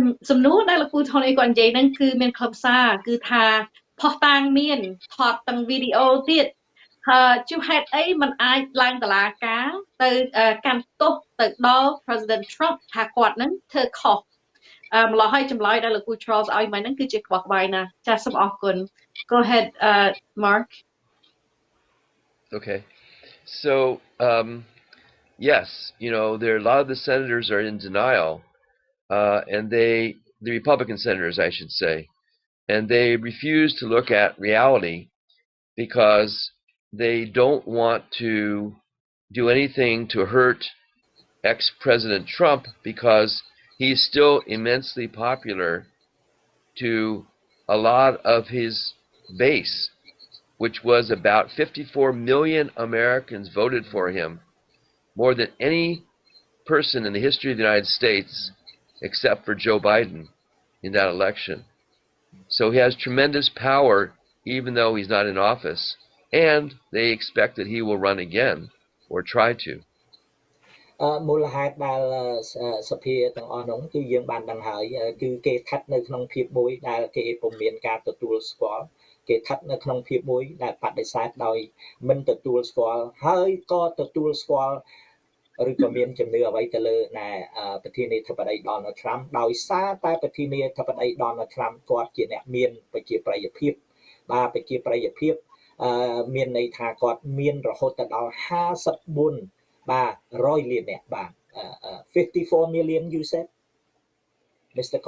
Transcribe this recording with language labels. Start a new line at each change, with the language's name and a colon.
Khmer: សំណួរដែលលោកគ្រូថូនីគាត់និយាយហ្នឹងគឺមានខ្លឹមសារគឺថាផុសតាងមានថតទាំងវីដេអូទៀតជួហេតុអីមិនអាចឡើងតុលាការទៅកាន់ទោសទៅដល់ President Trump ថាគាត់ហ្នឹងធ្វើខុសម្ល៉េះហើយចម្លើយដែលលោកគ្រូ Charles ឲ្យមកហ្នឹងគឺជាក្បោះក្បាយណាចាសសូមអរគុណ
English: Go ahead Mark. Okay. So yes, there a lot of the senators are in denial and the Republican senators I should say, and they refuse to look at reality because they don't want to do anything to hurt ex-President Trump because he's still immensely popular to a lot of his base, which was about 54 million Americans voted for him, more than any person in the history of the United States except for Joe Biden in that election. So he has tremendous power even though he's not in office, and they expect that he will run again or try to.
Khmer: មូលហេតុដែលសភាទាំងអស់នោះគឺយើងបានដឹងហើយគឺគេស្ថិតនៅក្នុងភាពមួយដែលគេពុំមានការទទួលស្គាល់គេស្ថិតនៅក្នុងភាពមួយដែលបដិសេធដោយមិនទទួលស្គាល់ហើយក៏ទទួលស្គាល់ ឬក៏មានជំនឿអ្វីទៅលើប្រធានាធិបតី Donald Trump ដោយសារតែប្រធានាធិបតី Donald Trump គាត់ជាអ្នកមានប្រជាប្រិយភាពបាទប្រជាប្រិយភាពមានន័យថាគាត់មានរហូតដល់54បាទ100លានអ្នកបាទ
English: 54 million you said Mr.